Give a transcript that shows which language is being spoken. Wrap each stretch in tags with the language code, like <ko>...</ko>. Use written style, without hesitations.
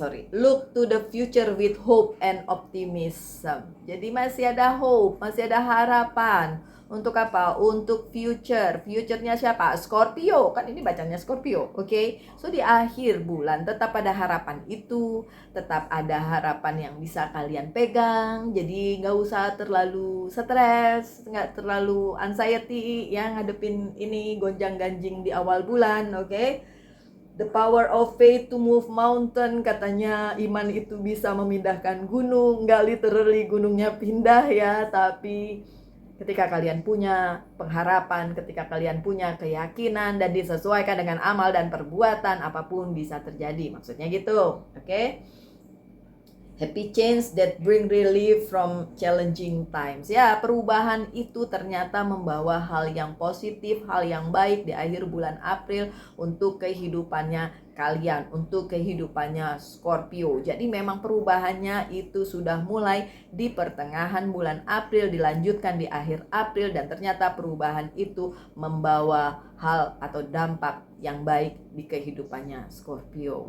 <en>Look to the future with hope and optimism.</en> <id>Jadi masih ada hope, masih ada harapan. Untuk apa? Untuk future. Future-nya siapa? Scorpio. Kan ini bacanya Scorpio, oke? So di akhir bulan tetap ada harapan itu, tetap ada harapan yang bisa kalian pegang. Jadi nggak usah terlalu stres, nggak terlalu anxiety yang ngadepin ini gonjang-ganjing di awal bulan, oke?</id> <en>The power of faith to move mountain,</en> <id>katanya iman itu bisa memindahkan gunung. Nggak literally gunungnya pindah ya, tapi ketika kalian punya pengharapan, ketika kalian punya keyakinan dan disesuaikan dengan amal dan perbuatan, apapun bisa terjadi. Maksudnya gitu, oke?</id> <en>Happy change that bring relief from challenging times.</en> <id>Ya, perubahan itu ternyata membawa hal yang positif, hal yang baik di akhir bulan April untuk kehidupannya kalian, untuk kehidupannya Scorpio. Jadi memang perubahannya itu sudah mulai di pertengahan bulan April, dilanjutkan di akhir April, dan ternyata perubahan itu membawa hal atau dampak yang baik di kehidupannya Scorpio.</id>